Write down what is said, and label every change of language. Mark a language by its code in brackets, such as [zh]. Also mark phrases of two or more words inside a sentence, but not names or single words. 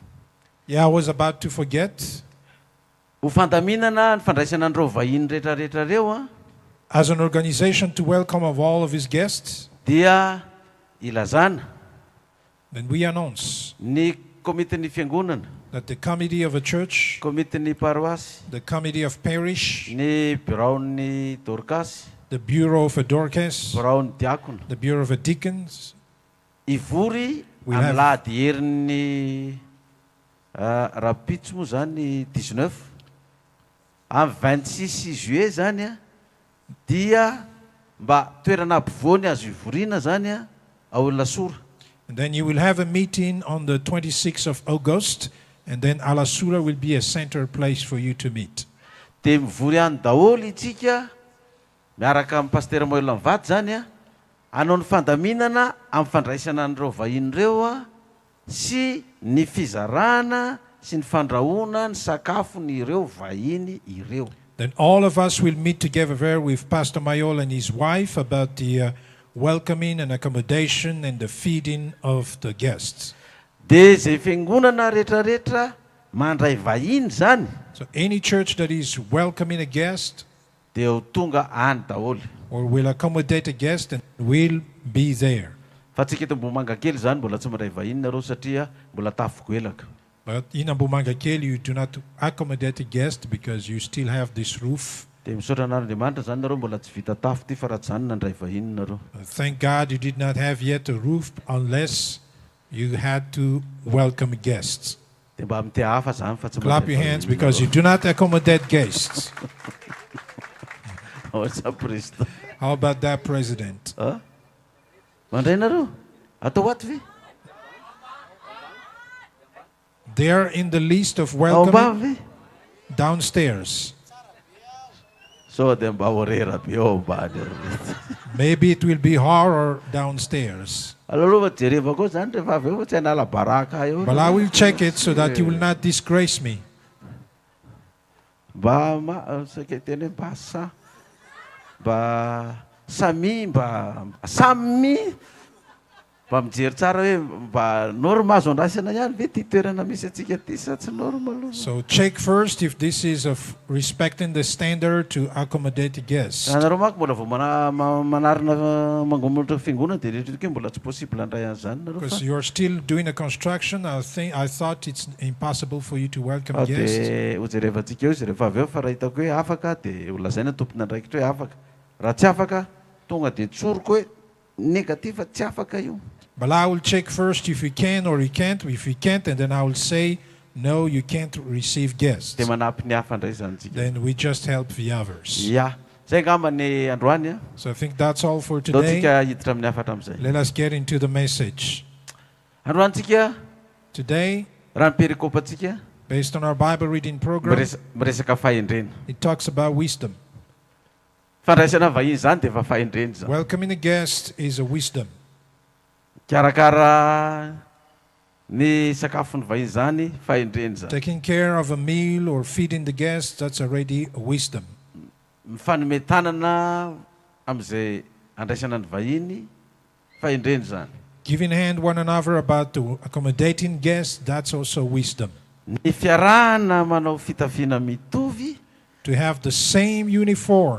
[en] Yeah, I was about to forget. [mg] Ho fandaminana ny fandraisana andreo vahiny rehetrarehetra reo [en] as an organization to welcome of all of his guests, [mg] dia ilazana [en] then we announce [mg] ny komiten'ny fiangonana, [en] that the committee of a church, [mg] komiten'ny paroasy, [en] the committee of parish, [mg] ny bureau-ny dorcas, [en] the bureau of a Dorcas, [mg] bureau-ny diakona, [en] the bureau of a deacons, [mg] ivory amin'ny lahady herin'ny rapitso moa zany 19 amin'ny 26 juillet zany dia mba toerana ampovoany azo ivoriana zany ao Lasura. [en] And then you will have a meeting on the 26th of August, and then Alasura will be a center place for you to meet. [mg] Dia mivory any daholo itsika miaraka amin'ny pasteur Moela Mivady zany hanao ny fandaminana amin'ny fandraisana an'ireo vahiny reo sy ny fizarana sy ny fandrahoana ny sakafony ireo vahiny ireo. [en] Then all of us will meet together there with Pastor Mayol and his wife about the welcoming and accommodation and the feeding of the guests. [mg] Dia zay fiangonana rehetrarehetra mandray vahiny zany. [en] So any church that is welcoming a guest [mg] dia ho tonga any daholo. [en] Or will accommodate a guest and will be there. [mg] Fa tsika eto Ambohimangakely zany mbola tsy mandray vahiny nareo satria mbola tafogoelaka. [en] But in Ambohimangakely you do not accommodate a guest because you still have this roof. [mg] Dia misaotra an'Andriamanitra zany nareo mbola tsy vita tafo ty fa raha tsy zany nandray vahiny nareo. [en] Thank God you did not have yet a roof unless you had to welcome guests. [mg] Dia mba mite hafa zany fa tsy. [en] Clap your hands because you do not accommodate guests. How about that, President? [mg] Mandray nareo? Atao ato ve? [en] They are in the list of welcoming downstairs. [mg] So dia mba orera be ao ambany. [en] Maybe it will be horror downstairs. [mg] Alaloha jereva koa zany rehefa avy eo tsy hanala baraka eo. [en] But I will check it so that you will not disgrace me. [mg] Mba saika teny hoe mba sa mba samy mba samy mba mijery tsara hoe mba norma azo andraisana ihany ve ty toerana misy atsika ty sa tsy normal. [en] So check first if this is of respecting the standard to accommodate the guests. [mg] Nareo manko mbola vao manarina mangombotra fiangonana dia rehetra mbola tsy possible handray an'izany nareo. [en] Because you are still doing a construction, I thought it's impossible for you to welcome guests. [mg] Dia hojereva antsika eo izy rehefa avy eo fa raha hitako hoe afaka dia ho lazaina tompona andraikitra hoe afaka. Raha tsy afaka tonga dia tsoroko hoe negativa tsy afaka io. [en] But I will check first if you can or you can't. If you can't, and then I will say, no, you can't receive guests. [mg] Dia manampy ny hafa indray zany tsika. [en] Then we just help the others. Yeah. [mg] Zay ngamba ny androany. [en] So I think that's all for today. [mg] Tsika hiditra amin'ny hafa hatramin'izay. [en] Let us get into the message. [mg] Androany tsika. [en] Today, [mg] raha ny perikopa tsika. [en] Based on our Bible reading program, [mg] miresaka fahendrena. [en] It talks about wisdom. [mg] Fandraisana vahiny zany dia efa fahendrena zany. [en] Welcoming a guest is a wisdom. [mg] Karakara ny sakafony vahiny zany fahendrena zany. [en] Taking care of a meal or feeding the guests, that's already a wisdom. [mg] Mifanometanana amin'izay andraisana ny vahiny fahendreny zany. [en] Giving hand one another about to accommodating guests, that's also wisdom. [mg] Ny fiarahana manao fitafiana mitovy. [en] To have the same uniform.